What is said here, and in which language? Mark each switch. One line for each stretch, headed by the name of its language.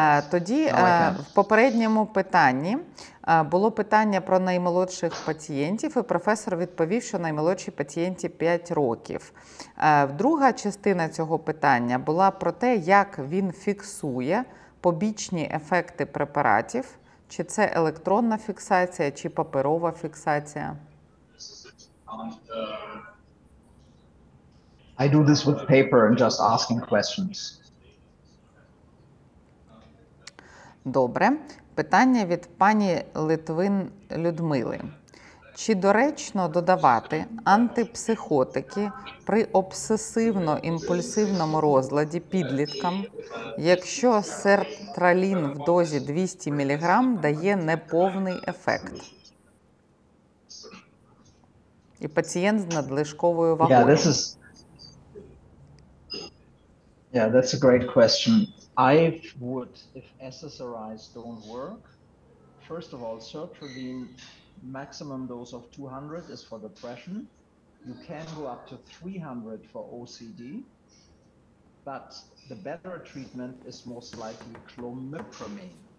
Ukrainian: Тоді в попередньому питанні було питання про наймолодших пацієнтів, і професор відповів, що наймолодшій пацієнті 5 років. Друга частина цього питання була про те, як він фіксує побічні ефекти препаратів, чи це електронна фіксація, чи паперова фіксація.
English: I do this with paper and just asking questions.
Ukrainian: Добре. Питання від пані Литвин Людмили. Чи доречно додавати антипсихотики при обсесивно-імпульсивному розладі підліткам, якщо сертралін в дозі 200 мг дає неповний ефект? І пацієнт з надлишковою вагою.
English: That's a great question. I would, if SSRIs don't work, first of all, sertraline maximum dose of 200 is for depression. You can go up to 300 for OCD, but the better treatment is most likely clomipramine.